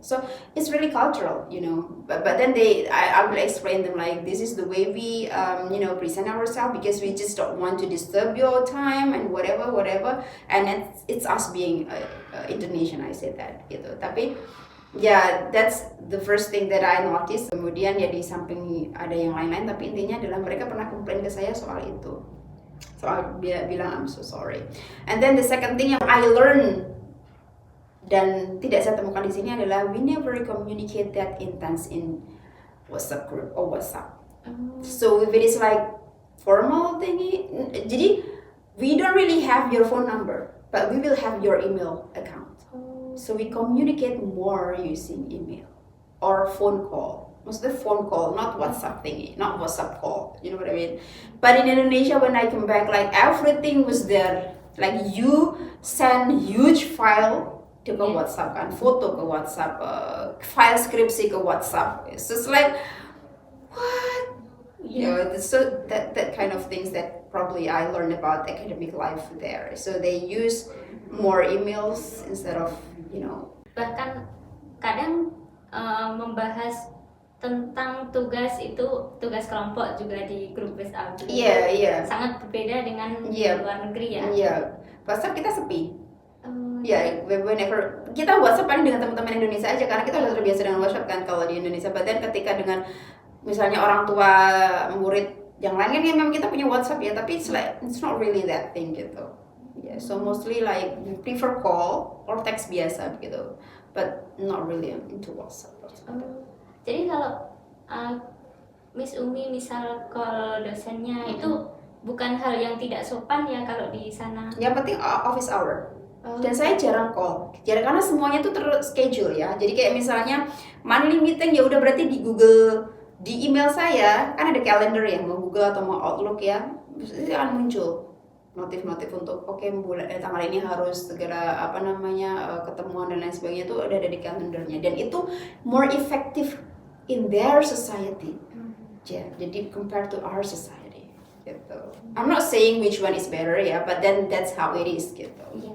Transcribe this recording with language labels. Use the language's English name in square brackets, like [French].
[English] So it's really cultural, But then I will explain them like this is the way we, present ourselves, because we just don't want to disturb your time and whatever. And it's us being Indonesian, I say that, gitu. Tapi that's the first thing that I noticed. [Indonesian] Kemudian ya di samping ada yang lain-lain, tapi intinya adalah mereka pernah komplain ke saya soal itu. [English] So [Indonesian] dia bilang [English] I'm so sorry. And then the second thing yang I learn [Indonesian] dan tidak saya temukan di sini adalah [English] we never communicate that intense in WhatsApp group or WhatsApp. So if it is like formal thingy, jadi we don't really have your phone number, but we will have your email account. So we communicate more using email or phone call. Maksudnya phone call, not WhatsApp thingy, not WhatsApp call. You know what I mean? But in Indonesia, when I come back, like everything was there. Like you send huge file to [Indonesian] ke WhatsApp kan, foto ke WhatsApp, [English] file skripsi ke WhatsApp. It's just like what? You know, so that kind of things that probably I learned about academic life there. So they use more emails instead of, you know. [Indonesian] Bahkan kadang membahas tentang tugas kelompok juga di grup WhatsApp. Iya. Sangat berbeda dengan di luar negeri ya. Iya. WhatsApp kita sepi. Ya, whenever kita WhatsApp paling dengan teman-teman Indonesia aja karena kita udah terbiasa dengan WhatsApp kan kalau di Indonesia. Bahkan ketika dengan misalnya orang tua murid yang lain kan memang kita punya WhatsApp ya, tapi [English] it's not really that thing [Indonesian] gitu. [English] Yeah, so mostly like we prefer call or text [Indonesian] biasa gitu, [English] but not really into WhatsApp. [Indonesian] Jadi kalau Miss Umi misal call dosennya itu bukan hal yang tidak sopan ya kalau di sana. Yang penting office hour. Dan saya jarang call, karena semuanya tuh terschedule ya. Jadi kayak misalnya monthly meeting ya udah berarti di Google, di email saya kan ada calendar ya, mau Google atau mau Outlook ya, itu akan muncul notif-notif untuk tanggal ini harus segera ketemuan dan lain sebagainya, itu udah ada di kalendernya dan itu [English] more effective in their society. Jadi compared to our society gitu. I'm not saying which one is better ya, but then that's how it is gitu.